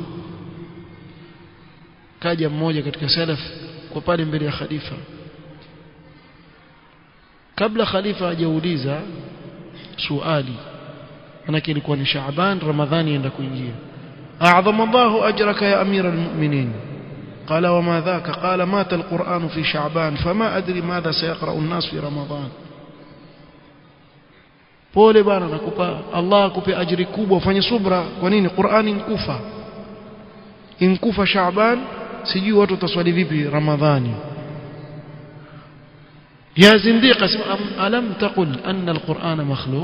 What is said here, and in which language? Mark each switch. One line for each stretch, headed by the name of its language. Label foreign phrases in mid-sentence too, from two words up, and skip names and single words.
Swahili: Kaja mmoja katika salaf kwa pale mbele ya khalifa, kabla khalifa hajauliza swali, manake ilikuwa ni Shaaban, Ramadhani enda kuingia.
Arabic: أعظم الله أجرك يا أمير المؤمنين. قال وما ذاك؟ قال مات القرآن في شعبان فما أدري ماذا سيقرأ الناس في رمضان.
Swahili: pole bana, nakupa Allah akupe ajiri kubwa, ufanye subra. Kwa nini? Qur'ani inkufa Shaaban, sijui watu wataswali vipi Ramadhani.
Arabic: يا زنديق ألم تقل أن القرآن مخلوق?